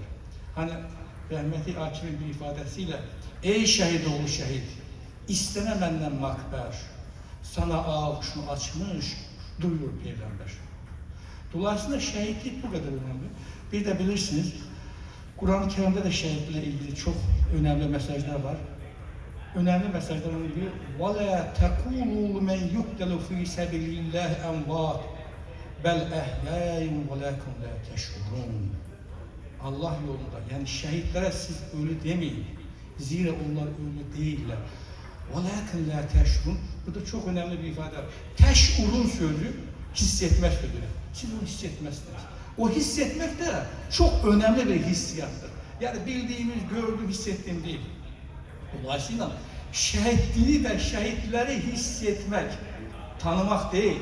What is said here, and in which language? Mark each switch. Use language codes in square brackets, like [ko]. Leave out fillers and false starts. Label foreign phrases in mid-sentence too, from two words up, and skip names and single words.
[tr] Hani rahmetli Akif'in bir ifadesiyle, ey şehit oğlu şehit, istene benden makber, sana ağuşunu açmış, duyuyor peygamber. Dolayısıyla şehitlik bu kadar önemli. Bir de bilirsiniz, Kur'an-ı Kerim'de de şehitle ilgili çok önemli mesajlar var. [ar] Önemli mesajların biri وَلَا تَقُولُوا مَنْ يُقْتَلُ فِي سَبِلِ اللّٰهِ اَنْوَاتٍ بَلْ اَحْيَاءٌ وَلَاكُمْ لَا تَشْعُرُونَ. [tr] Allah yolunda, yani şehitlere siz ölü demeyin. Zira onlar ölü değiller. [ar] وَلَاكُمْ لَا تَشْعُرُونَ. [tr] Bu da çok önemli bir ifade. Teş'urun sözü hissetme sözü. Siz onu hissetmezsiniz. O hissetmek de çok önemli bir hissiyattır. Yani bildiğimiz, gördüğüm, hissettiğim değil. Dolayısıyla şehitliği ve şehitleri hissetmek, tanımak değil.